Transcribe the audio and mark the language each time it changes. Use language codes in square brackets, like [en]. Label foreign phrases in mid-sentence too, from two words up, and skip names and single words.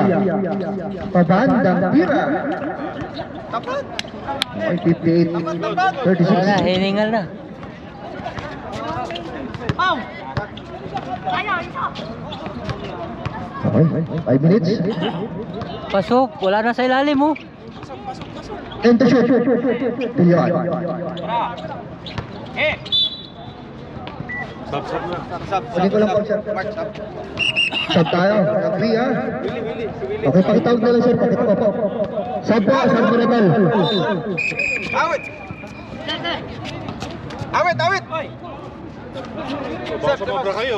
[tl] Pabandang tira. Okay, 58, 36. Wala, hiningal na. Okay, 5 minutes. Pasok, wala na sa ilalim mo. [en] And to shoot. [tl] Pilyon. Sab na. Pwede ko lang po, sir. Sab tayo. Agree, ha? Okay, pakitawag na lang, sir. Pakitawag po. Sab po, sab mo rebel. Awit! Baka sumobra kayo.